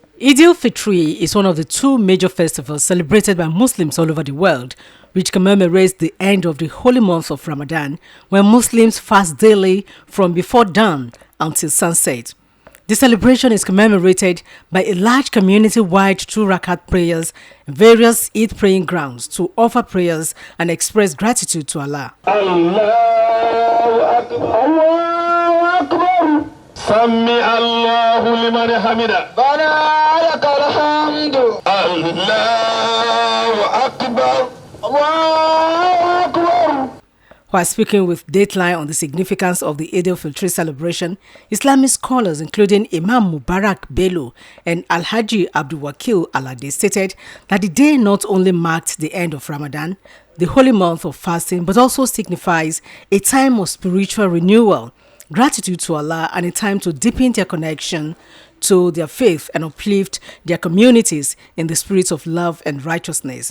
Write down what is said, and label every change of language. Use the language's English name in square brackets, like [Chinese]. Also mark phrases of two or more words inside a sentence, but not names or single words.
[English] Eid Fitr is one of the two major festivals celebrated by Muslims all over the world, which commemorates the end of the holy month of Ramadan, when Muslims fast daily from before dawn until sunset. The celebration is commemorated by a large community-wide 2 rakat prayers in various Eid praying grounds to offer prayers and express gratitude to Allah. [Arabic] الله أكبر، الله أكبر. سمع الله لمن حمده. ربنا لك الحمد. الله أكبر، الله أكبر. [English] While speaking with Dateline on the significance of the Eid Fitr celebration, Islamic scholars including Imam Mubarak Bello and Alhaji Abdul Wakil Alade stated that the day not only marked the end of Ramadan, the holy month of fasting, but also signifies a time of spiritual renewal, gratitude to Allah, and a time to deepen their connection to their faith and uplift their communities in the spirit of love and righteousness.